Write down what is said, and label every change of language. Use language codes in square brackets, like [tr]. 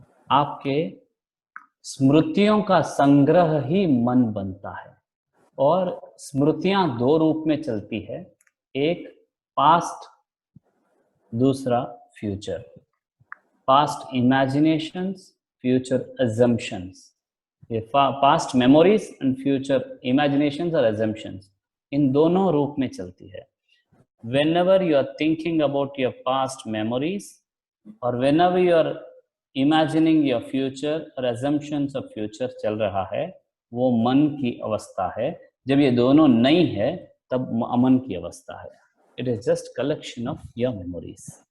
[hi] आपके स्मृतियों का संग्रह ही मन बनता है, और स्मृतियां दो रूप में चलती है, एक पास्ट, दूसरा future. [en] Past imaginations, future assumptions. [hi] ये [en] past memories and future imaginations [hi] और अजम्पशंस, इन दोनों रूप में चलती है। [en] whenever you are thinking about your past memories or whenever you are imagining your future or assumptions of future [hi] चल रहा है, वो मन की अवस्था है। जब ये दोनों नहीं है तब अमन की अवस्था है। [en] It is just collection of your memories.